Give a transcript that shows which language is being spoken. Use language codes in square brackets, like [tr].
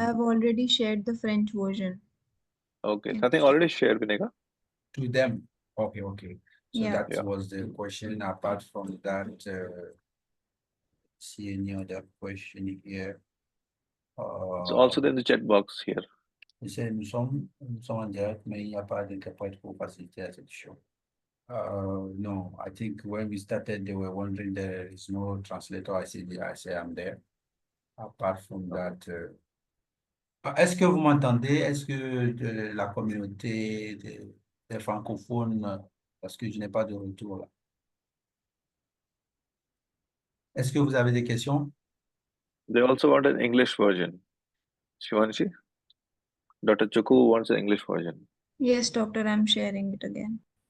[en] I've already shared the French version. Okay, so I think already shared, Vinega. To them. Okay, okay. So Yeah. that was the question. Apart from that, see any other question here? It's also there in the chat box here. [fr] Nous sommes en direct, mais il n'y a pas d'interprète pour faciliter la session. [en] No, I think when we started, they were wondering there is no translator. I say I'm there. Apart from that, [fr] est-ce que vous m'entendez? Est-ce que de la communauté des francophones, parce que je n'ai pas de retour là. Est-ce que vous avez des questions? [en] They also want an English version. Shivanshi? Dr. Chuku wants an English version. Yes, doctor, I'm sharing it again.